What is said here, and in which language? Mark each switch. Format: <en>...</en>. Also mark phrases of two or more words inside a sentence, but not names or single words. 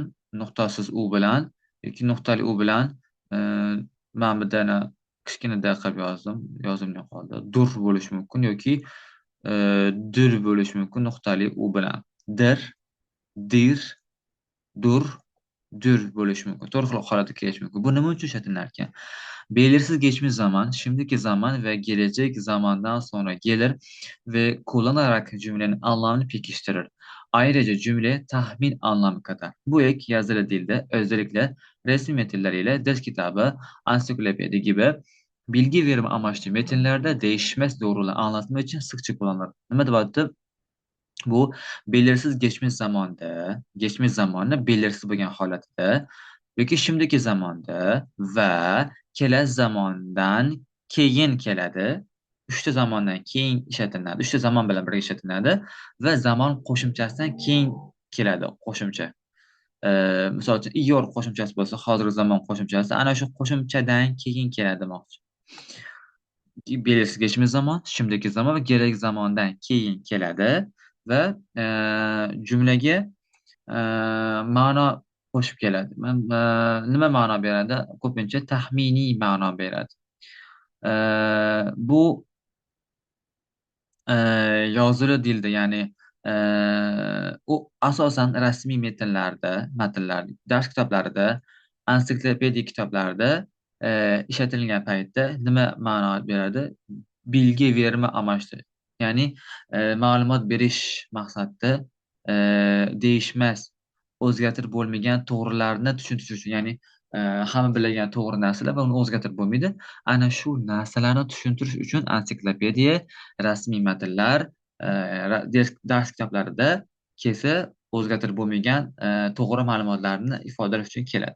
<uz>Nuqtasiz u bilan yoki nuqtali u bilan e, men bir dana kichkinada qilib yozdim. Yozimda qoldi. Dur bo'lishi mumkin yoki e, dir bo'lishi mumkin nuqtali u bilan. Dir, dir, dur, dür bo'lishi mumkin. To'rt xil holatda kelishi mumkin. Bu nima uchun ishlatilar ekan?</uz> <tr>Belirsiz geçmiş zaman, şimdiki zaman ve gelecek zamandan sonra gelir ve kullanarak cümlenin anlamını pekiştirir. Ayrıca cümle tahmin anlamı kadar. Bu ek yazılı dilde özellikle resim metinleriyle ders kitabı, ansiklopedi gibi bilgi verimi amaçlı metinlerde değişmez doğruluğu anlatmak için sıkça kullanılır.</tr> <uz>Nima deyapti?</uz> <tr>Bu belirsiz geçmiş zamanı belirsiz</tr> <uz>bo'lgan holatda yoki</uz> <tr>şimdiki zamanda</tr> <uz>va kelasi zamondan keyin keladi. Uchta zamondan keyin ishlatiladi. Uchta zamon bilan birga ishlatiladi va zamon qo'shimchasidan keyin keladi qo'shimcha. Misol uchun iyor qo'shimchasi bo'lsa, hozirgi zamon qo'shimchasi ana shu qo'shimchadan keyin keladi demoqchi.</uz> <tr>Belirsiz geçmiş zaman, şimdiki zaman ve gelecek zamandan</tr> <uz>keyin keladi</uz> <tr>ve cümlege</tr> <uz>ma'no qo'shib keladi. Nima ma'no beradi? Ko'pincha taxminiy ma'no beradi. Bu e, yozili dilda, ya'ni u asosan rasmiy matnlar, dars kitoblarida, ansiklopediya kitoblarida ishlatilgan paytda nima ma'no beradi?</uz> <tr>Bilgi verme amaçlı.</tr> <uz>Ya'ni ma'lumot berish maqsadida değişmez, o'zgartirib bo'lmagan to'g'rilarni tushuntirish uchun, ya'ni hamma biladigan to'g'ri narsalar va uni o'zgartirib bo'lmaydi. Ana shu narsalarni tushuntirish uchun ansiklopediya, rasmiy matnlar, dars kitoblarida kelsa o'zgartirib bo'lmagan to'g'ri ma'lumotlarni ifodalash uchun keladi.</uz>